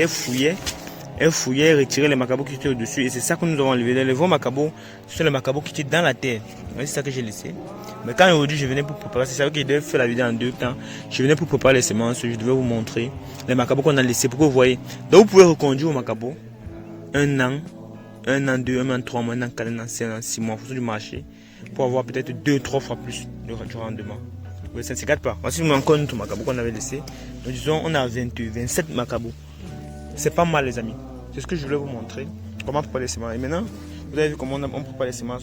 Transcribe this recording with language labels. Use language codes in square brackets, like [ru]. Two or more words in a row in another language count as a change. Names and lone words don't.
[fr] Elles fouillaient, retiraient les macabos qui étaient au-dessus. Et c'est ça que nous avons enlevé. Les vrais macabos, ce sont les macabos qui étaient dans la terre. C'est ça que j'ai laissé. Mais quand aujourd'hui je venais pour préparer, c'est ça que je devais faire la vidéo en 2 temps. Je venais pour préparer les semences, je devais vous montrer les macabos qu'on a laissés pour que vous voyez. Donc vous pouvez reconduire au macabo 1 an, 1 an 2, 1 an 3 mois, 1 an 4, 1 an 5, 1 an 6 mois en fonction du marché pour avoir peut-être 2-3 fois plus du rendement. Oui, ça ne se gâte pas. Voici encore notre macabo qu'on avait laissé. Donc disons on a 27 macabos. C'est pas mal les amis. C'est ce que je voulais vous montrer. Comment préparer les semences. Et maintenant, vous avez vu comment on prépare les semences.